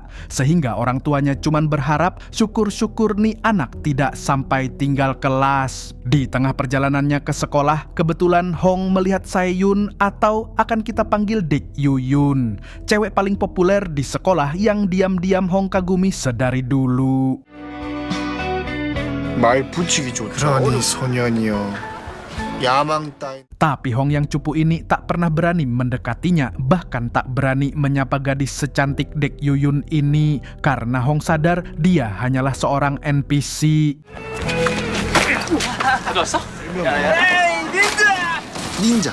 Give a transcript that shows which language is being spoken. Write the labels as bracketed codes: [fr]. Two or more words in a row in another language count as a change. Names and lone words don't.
[id] Sehingga orang tuanya cuman berharap syukur-syukur nih anak tidak sampai tinggal kelas. Di tengah perjalanannya ke sekolah, kebetulan Hong melihat Sae-yun, atau akan kita panggil Dik Yuyun, cewek paling populer di sekolah yang diam-diam Hong kagumi sedari dulu. [ko] 말 붙이기조차 어려운 소년이여. 야망 따윈. [id] Tapi Hong yang cupu ini tak pernah berani mendekatinya, bahkan tak berani menyapa gadis secantik Dik Yuyun ini, karena Hong sadar dia hanyalah seorang NPC. 닌자.